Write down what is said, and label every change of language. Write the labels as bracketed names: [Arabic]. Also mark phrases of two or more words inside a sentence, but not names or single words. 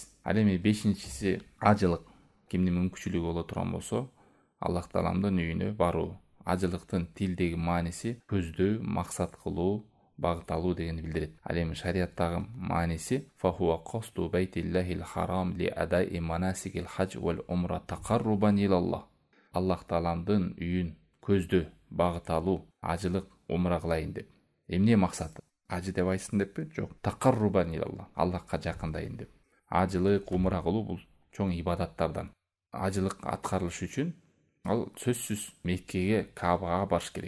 [Kyrgyz] Ал эми 5-чиси ажылык. Кимдин мүмкүнчүлүгү боло турган болсо, Аллах Тааламдын үйүнө баруу. Ажылыктын тилдеги мааниси көздөө, максат кылуу, багыт алуу дегенди билдирет. Ал эми шариаттагы мааниси [Arabic] فهو قصد بيت الله الحرام لأداء مناسك الحج والعمرة تقربا إلى الله. [Kyrgyz] Аллах Тааламдын үйүн көздөө, багыт алуу, ажылык, умра кылайын деп. Эмне максаты? Ажы деп айтсын деппи? Жок. [Arabic] تقربا إلى الله. [Kyrgyz] Аллахка жакындайын деп. Ажылык, умра кылуу бул чоң ибадаттардан. Ажылык аткарылыш үчүн ал сөзсүз Меккеге, Каабага барыш керек.